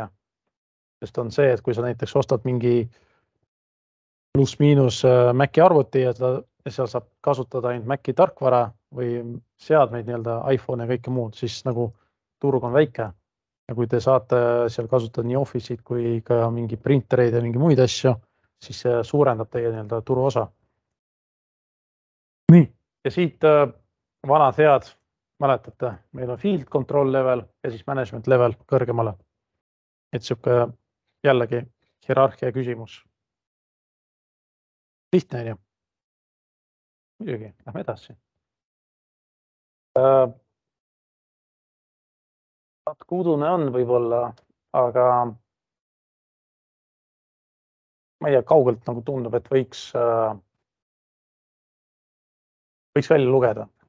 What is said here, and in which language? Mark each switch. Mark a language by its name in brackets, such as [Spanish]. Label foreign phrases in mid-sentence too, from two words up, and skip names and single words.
[Estonian] Sest on see, et kui sa näiteks ostad mingi pluss-miinus Maci arvuti ja seal saab kasutada ainult Maci tarkvara või seadmeid nii-öelda iPhone ja kõike muud, siis nagu turg on väike. Ja kui te saate seal kasutada nii Office'id kui ka mingi printereid ja mingi muid asju, siis see suurendab teie nii-öelda turuosa. Nii, ja siit vanad head, mäletate, meil on [English] field control level [Estonian] ja siis [English] management level [Estonian] kõrgemale. Et sihuke jällegi hierarhia küsimus. Lihtne on ju. Muidugi, lähme edasi. Udune on võib-olla, aga ma ei tea, kaugelt nagu tundub, et võiks välja lugeda.